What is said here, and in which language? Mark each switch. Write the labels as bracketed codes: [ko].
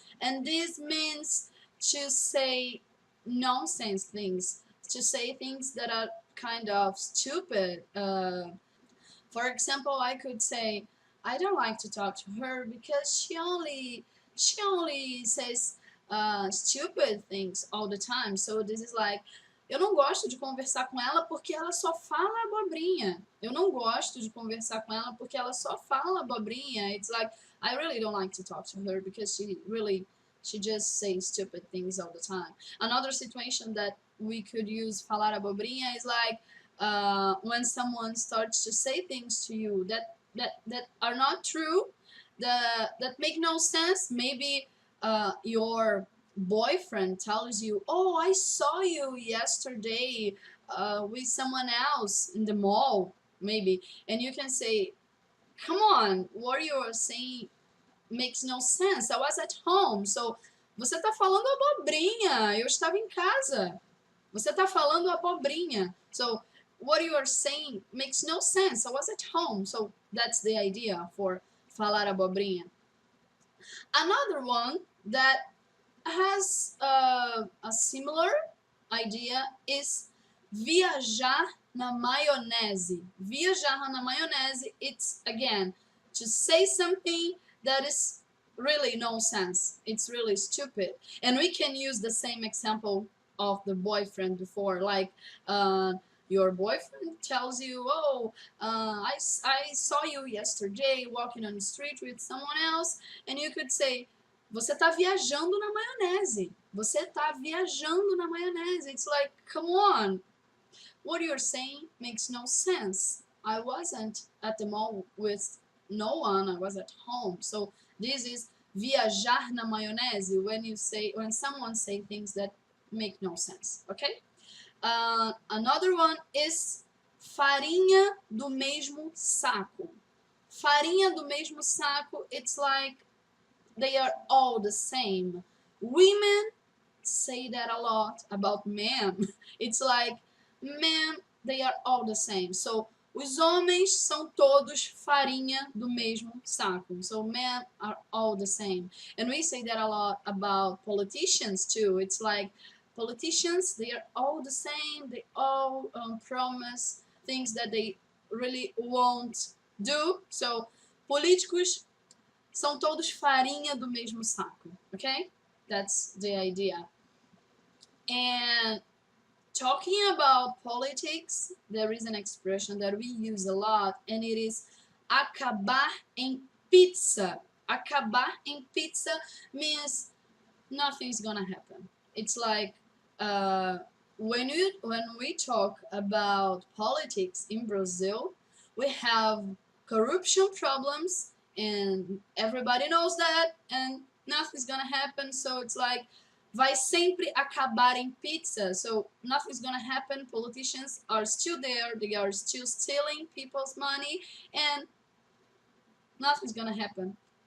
[en] And this means to say nonsense things, to say things that are kind of stupid. For example, I could say, I don't like to talk to her because she only says stupid things all the time. So this is like, [pt] eu não gosto de conversar com ela porque ela só fala abobrinha. Eu não gosto de conversar com ela porque ela só fala abobrinha. [en] It's like, I really don't like to talk to her because she just says stupid things all the time. Another situation that we could use falar abobrinha is like when someone starts to say things to you that are not true, that make no sense. Maybe your boyfriend tells you, oh, I saw you yesterday with someone else in the mall, maybe, and you can say, come on, what you are saying makes no sense. I was at home. [pt] So você tá falando abobrinha, eu estava em casa. Você tá falando abobrinha. [en] So what you are saying makes no sense. I was at home. So that's the idea for falar abobrinha. Another one that has a similar idea is viajar na maionese. Viajar na maionese, it's again to say something that is really nonsense. It's really stupid. And we can use the same example of the boyfriend before, like your boyfriend tells you, oh, I saw you yesterday walking on the street with someone else, and you could say, [pt] você tá viajando na maionese. Você tá viajando na maionese. [en] It's like, come on. What you're saying makes no sense. I wasn't at the mall with no one. I was at home. So this is viajar na maionese when someone say things that make no sense. Okay? Another one is farinha do mesmo saco. Farinha do mesmo saco, it's like they are all the same. Women say that a lot about men. It's like men, they are all the same. So [pt] Os homens são todos farinha do mesmo saco. [en] So men are all the same. And we say that a lot about politicians too. It's like politicians, they are all the same. They all promise things that they really won't do. [pt] So políticos são todos farinha do mesmo saco. [en] Okay? That's the idea. And talking about politics, there is an expression that we use a lot, and it is acabar em pizza. Acabar em pizza means nothing's gonna happen. It's like when we talk about politics in Brazil, we have corruption problems, and everybody knows that, and nothing's gonna happen. So it's like [pt] vai sempre acabar em pizza. [en] So nothing's gonna happen. Politicians are still there. They are still stealing people's money, and nothing's gonna happen.